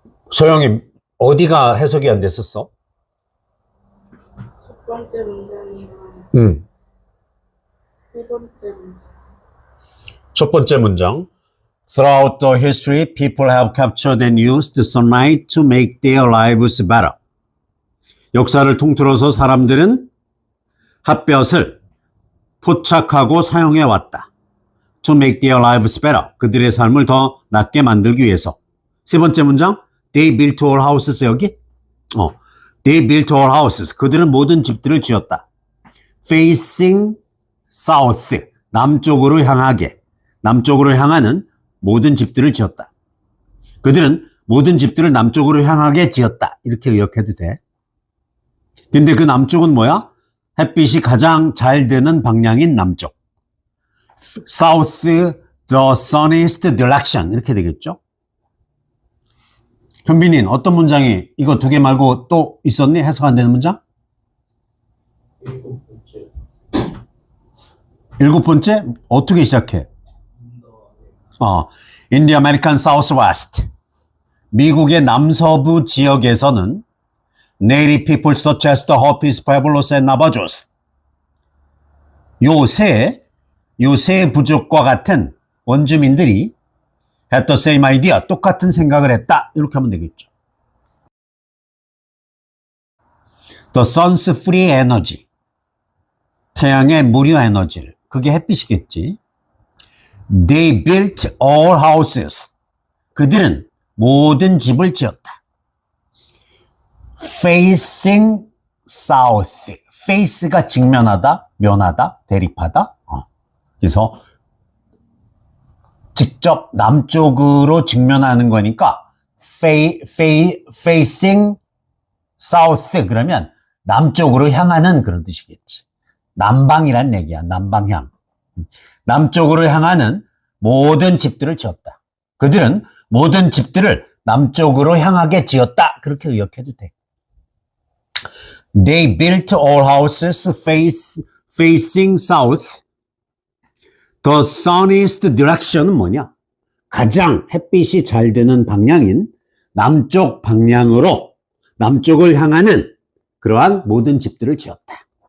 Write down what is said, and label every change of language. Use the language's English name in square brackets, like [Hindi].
[Korean] 소영이 어디가 해석이 안 됐었어? 첫 번째 문장이랑 세 번째 문장. 첫 번째 문장. [English] Throughout the history, people have captured and used sunlight to make their lives better. [Korean] 역사를 통틀어서 사람들은 햇볕을 포착하고 사용해 왔다. [English] To make their lives better. [Korean] 그들의 삶을 더 낫게 만들기 위해서. 세 번째 문장. [English] They built all houses. [Korean] 여기? [English] They built all houses. [Korean] 그들은 모든 집들을 지었다. [English] Facing south. [Korean] 남쪽으로 향하게. 남쪽으로 향하는 모든 집들을 지었다. 그들은 모든 집들을 남쪽으로 향하게 지었다. 이렇게 의역해도 돼. 근데 그 남쪽은 뭐야? 햇빛이 가장 잘 드는 방향인 남쪽. [English] South, the sunniest direction. [Korean] 이렇게 되겠죠? 현빈인 어떤 문장이 이거 두 개 말고 또 있었니? 해석 안 되는 문장? 일곱 번째? 어떻게 시작해? [English] In the American Southwest. [Korean] 미국의 남서부 지역에서는 [English] Native people such as the Hopis, Pueblos, and Navajos. [Korean] 요 세 부족과 같은 원주민들이 [English] had the same idea, [Korean] 똑같은 생각을 했다. 이렇게 하면 되겠죠. [English] The sun's free energy. [Korean] 태양의 무료 에너지를. 그게 햇빛이겠지. [English] They built all houses. [Korean] 그들은 모든 집을 지었다. [English] facing south. [Korean] face가 직면하다, 면하다, 대립하다. 그래서 직접 남쪽으로 직면하는 거니까 [English] facing south [Korean] 그러면 남쪽으로 향하는 그런 뜻이겠지. 남방이란 얘기야. 남방향. 남쪽으로 향하는 모든 집들을 지었다. 그들은 모든 집들을 남쪽으로 향하게 지었다. 그렇게 의역해도 돼. [English] They built all houses facing south. The sunniest direction은 [Korean] 뭐냐? 가장 햇빛이 잘 드는 방향인 남쪽 방향으로 남쪽을 향하는 그러한 모든 집들을 지었다.